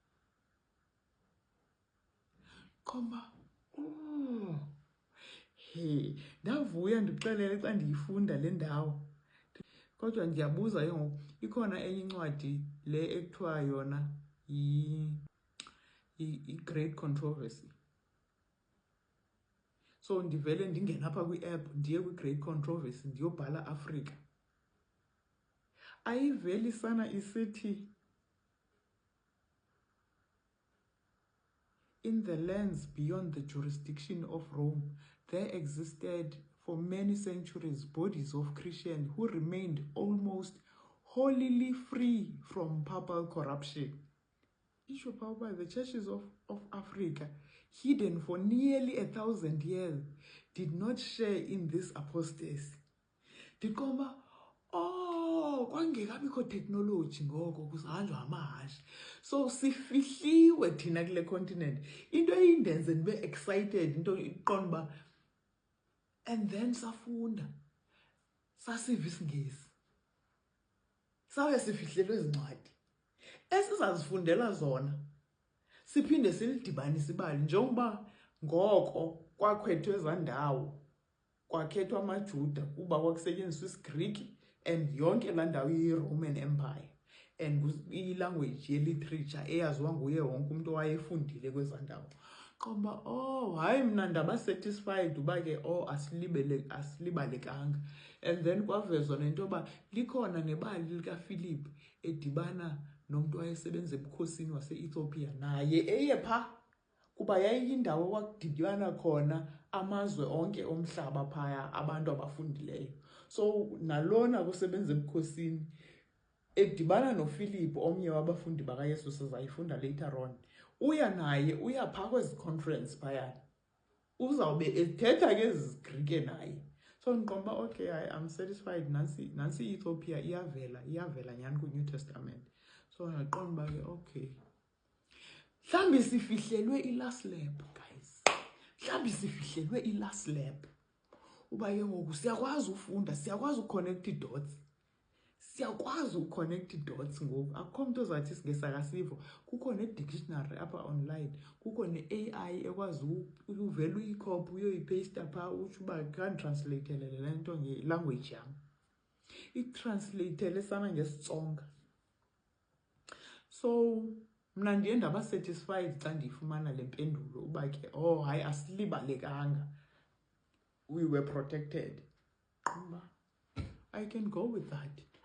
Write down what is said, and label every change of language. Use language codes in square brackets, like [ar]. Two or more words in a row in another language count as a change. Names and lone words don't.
[xh] Ndavuya ndixelele xa ndiyifunda le ndawo. Kodwa ndiyabuza ke ngoku ikhona enye incwadi le ekuthiwa yona i-Great Controversy. So ndivele ndingena apha kwi-app ndiye kwi-Great Controversy ndiyobhala Africa. Ayiveli sana isithi [en] in the lands beyond the jurisdiction of Rome, there existed for many centuries bodies of Christians who remained almost wholly free from papal corruption. The churches of Africa, hidden for nearly 1,000 years, did not share in this apostasy. [xh] Kwangekabikho technology ngoko kusahanjwa amahashi. So sifihliwe thina kule continent. Into eyindenze ndibe excited into iqonda uba [en] and then [xh] safunda sasiva isiNgesi. Sawe sifihlelwe ezincwadi esizazifundela zona siphinde silidibanise ibali njengoba ngoko kwakhethwe ezandawo kwakhethwa amaJuda kuba kwakusetyenziswa isiGreek and yonke laa ndawo yi-Roman Empire and i-language ye-literature eyaziwa nguye wonke umuntu owayefundile kwezaa ndawo. Hayi mna ndaba satisfied uba ke asilibalekanga. [en] And then [xh] kwavezwa nento yoba likhona nebali likaPhilip edibana nomntu wayesebenza ebukhosini wase-Ethiopia naye eye phaa kuba yayiyindawo kwakudibana khona amazwe onke omhlaba phaya abantu abafundileyo. So nalona kusebenza ebukhosini edibana noPhilip omnye wabafundi bakaYesu sizayifunda [en] later on. [xh] Uya phaa kwezi conference phaya. Uzawube ethetha ke ezi-Greek naye. So ndiqonda [en] okay, I'm satisfied [xh] nansi i-Ethiopia iyavela nyhani kwi-New Testament. So ndaqonda ke okay. Mhlambi sifihlelwe [en] i-last lap [xh] guys. Mhlambi sifihlelwe [en] i-last lap. [xh] Uba ke ngoku siyakwazi ufunda, siyakwazi uconnect i-dots. Siyakwazi uconnect i-dots ngoku. Akukho mntu ozathi isiNgesi akasivo. Kukho ne-dictionary apha online. Kukho ne-AI ekwazi uvela uyikhopi uyoyipaste phaa utsho uba khanditransleyithele le nto nge-language yam. Itransleyithele sana ngesiTsonga. So mna ndiye ndaba satisfied xa ndiyifumana le mpendulo uba ke hayi asilibalekanga. [en] We were protected. I can go with that.